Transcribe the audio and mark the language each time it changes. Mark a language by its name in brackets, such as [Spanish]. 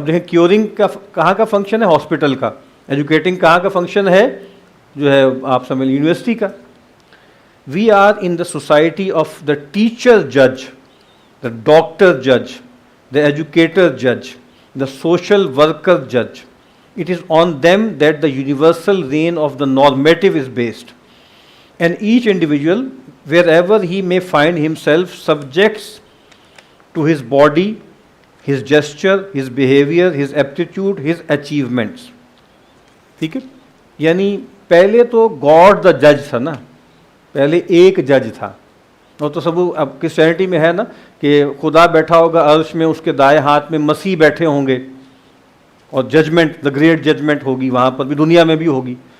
[Urdu] اب دیکھیں کیورنگ کا کہاں کا فنکشن ہے، ہاسپٹل کا. ایجوکیٹنگ کہاں کا فنکشن ہے، جو ہے آپ سمجھ یونیورسٹی کا. [English] We are in the society of the teacher جج، the doctor جج، the educator judge, the social worker judge. It is on them that the universal reign of the normative is based. And each individual, wherever he may find himself, subjects to his body, his gesture, his behavior, his aptitude, his achievements. [Urdu] ٹھیک ہے، یعنی پہلے تو [English] God the جج [Urdu] تھا نا، پہلے ایک جج تھا. اور تصور اب کرسچینٹی میں ہے نا کہ خدا بیٹھا ہوگا عرش میں، اس کے دائیں ہاتھ میں مسیح بیٹھے ہوں گے، اور ججمنٹ، [English] the great judgment [Urdu] ہوگی وہاں پر بھی، دنیا میں بھی ہوگی.